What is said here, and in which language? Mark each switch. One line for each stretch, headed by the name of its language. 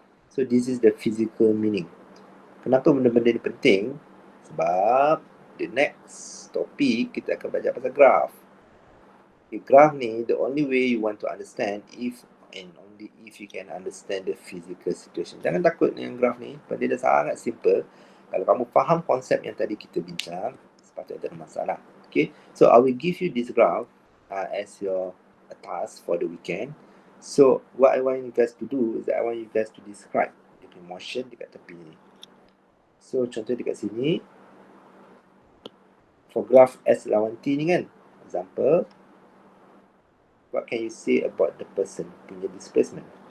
English: So this is the physical meaning.
Malay: Kenapa benda-benda ni penting? Sebab
English: the next topic
Malay: kita akan belajar pasal graph.
English: The graph ni, the only way you want to understand if and only if you can understand the physical situation.
Malay: Jangan takut dengan graph ni, sebab dia dah sangat simple. Kalau kamu faham konsep yang tadi kita bincang, sepatutnya tak ada masalah.
English: Okay, so I will give you this graph as your task for the weekend. So what I want you guys to do is that I want you guys to describe the motion
Malay: dekat tepi ni.
English: So contoh
Malay: dekat sini,
English: for graph S
Malay: lawan T ni kan,
English: example, what can you say about the person punya displacement?